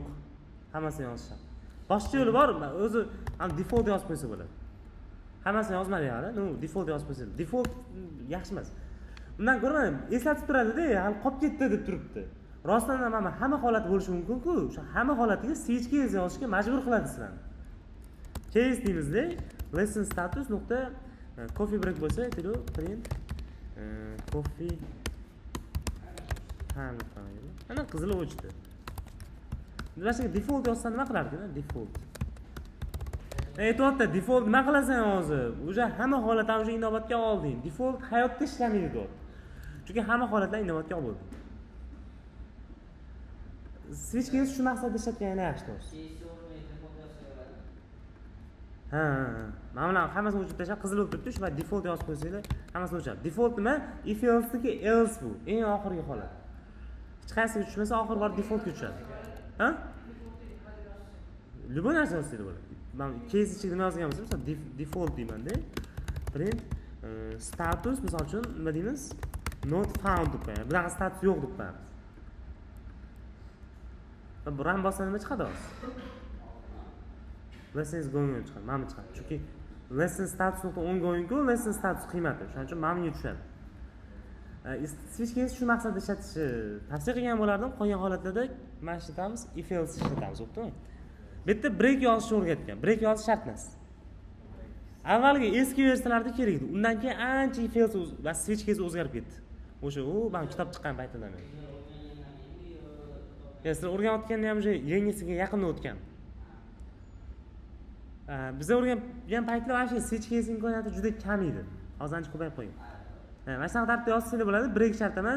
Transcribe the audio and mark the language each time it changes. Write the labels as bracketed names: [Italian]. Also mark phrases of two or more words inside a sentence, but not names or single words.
[Uzbek] Hammasini yozish shart. Boshqa yo'li bor, o'zi ham default yozib qo'ysa bo'ladi. Hammasini yozmadik hali, default yozib qo'ysa. Default yaxshi emas. Undan ko'ra eslatib turadi-da, hali qolib ketdi deb turibdi. Rostdan ham hamma holat bo'lishi mumkin-ku, o'sha hamma holatiga switch case yozishga majbur qiladi sizlarni. Case deymizda, [English] lesson status [Uzbek] nuqta [English] coffee break [Uzbek] bo'lsa, aytaylik, [English] print coffee time. [Uzbek] Ana qizil o'chdi. mana shu default yozsa nima qilardi? Default. Aytyapti, default nima qilasan hozir? O'sha hamma holatdan o'sha inobatga olding. Default hayotda ishlamaydi deyapti. Chunki hamma holatlar inobatga oldi. [English] Switch keys [Uzbek] shu maqsadda ishlatgani yaxshi do'st. Ha. Mana bular hammasini o'chirib tashlab, qizil bo'lib turibdi, shu va default yozib qo'ysanglar, hammasini o'chiradi. Default nima? [English] If else [Uzbek] deki else bu. Eng oxirgi holat. Hech qaysi tushmasa oxiri bor defaultga tushadi. Ha? Любой narsa yozsangiz bo'ladi. Men case ichiga nima yozgan bo'lsam, masalan, default deyman-da. [English] Print status, [Uzbek] misol uchun nima deymiz? [English] Not found [Uzbek] deb qo'yamiz. Bunaqa status yo'q deb qo'yamiz. Bu ram bossa nima chiqadi hozir? [English] Lesson is going on chiqadi. [Uzbek] Mana bu chiqadi. Chunki [English] lesson status.on going go, lesson status [Uzbek] qiymati. Shuning uchun mana bunga tushadi. [English] Switch keys [Uzbek] shu maqsadda ishlatishni tavsiya qilgan bo'lardim. Qolgan holatlarda mana shu ishlatamiz, [English] if else [Uzbek] ishlatamiz, bo'ptimi? Bu yerda break yozishni o'rgatgan. Break yozish shart emas. Avvalgi eski versiyalarda kerak edi. Undan keyin ancha [English] if else [Uzbek] va [English] switch keys [Uzbek] o'zgarib ketdi. O'sha men kitob chiqqan paytida men. Sizlar o'rganayotganda ham o'sha yangisiga yaqinda o'tgan. Biz o'rgangan paytlar mana shu [English] switch keys [Uzbek] imkoniyati juda kam edi. Hozir ancha ko'payib qolgan. Mana shu tartibda yozsangiz bo'ladi, break shart emas.